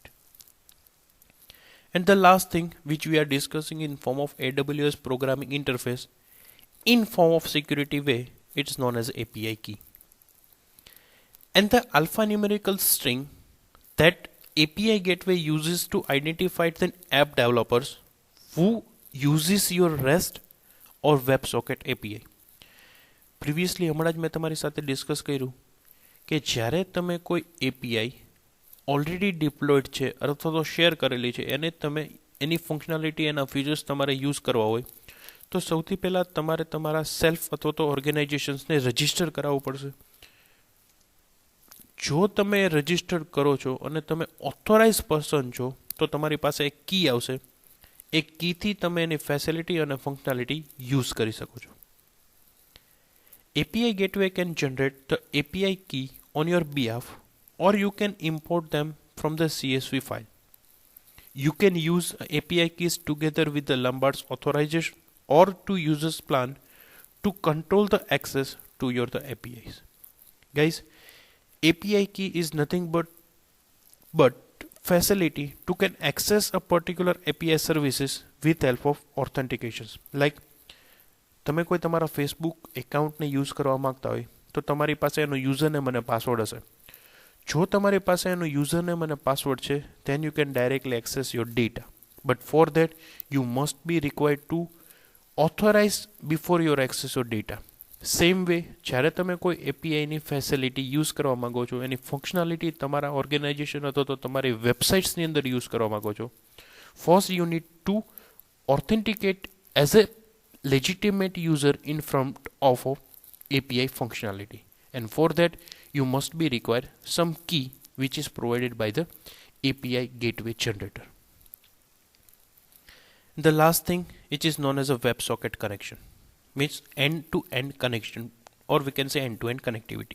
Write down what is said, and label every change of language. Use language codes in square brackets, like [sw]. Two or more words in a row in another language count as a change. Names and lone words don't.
[en] And the last thing which we are discussing in form of AWS programming interface in form of security way, it's known as API key. And the alphanumerical string that API gateway uses to identify the app developers who uses your REST or WebSocket API. [gu] Previously હમણાં જ મેં તમારી સાથે ડિસ્કસ કર્યું કે જ્યારે તમે કોઈ API ઓલરેડી ડિપ્લોયડ છે અથવા તો શેર કરેલી છે એને તમે એની ફંક્શનાલિટી એના ફીચર્સ તમારે યુઝ કરવા હોય તો સૌથી પહેલાં તમારે તમારા સેલ્ફ અથવા તો ઓર્ગેનાઇઝેશન્સને રજિસ્ટર કરાવવું પડશે. જો તમે રજિસ્ટર કરો છો અને તમે ઓથોરાઇઝ પર્સન છો તો તમારી પાસે એક કી આવશે. એ કીથી તમે એની ફેસિલિટી અને ફંક્શનાલિટી યુઝ કરી શકો છો. [en] API gateway can generate the API key on your behalf or you can import them from the CSV file. You can use API keys together with the Lombard's authorization or to users plan to control the access to your the APIs. Guys, API key is nothing but facility to can access a particular API services with help of authentications. [gu] Like તમે કોઈ તમારા ફેસબુક એકાઉન્ટને યુઝ કરવા માગતા હોય તો તમારી પાસે એનો યુઝરનેમ અને પાસવર્ડ હશે. જો તમારી પાસે એનો યુઝરનેમ અને પાસવર્ડ છે [en] then you can directly access your data. But for that you must be required to authorize before your access your data. same way [gu] જ્યારે તમે કોઈ એપીઆઈની ફેસિલિટી યુઝ કરવા માગો છો [en] એની ફંક્શનાલિટી તમારા ઓર્ગેનાઇઝેશન અથવા તો તમારી વેબસાઇટ્સની અંદર યુઝ કરવા માગો છો first you need to authenticate as a legitimate user in front of API functionality, and for that you must be required some key which is provided by the API gateway generator. The last thing which is known as a WebSocket connection, means end-to-end connection, or we can say end-to-end connectivity.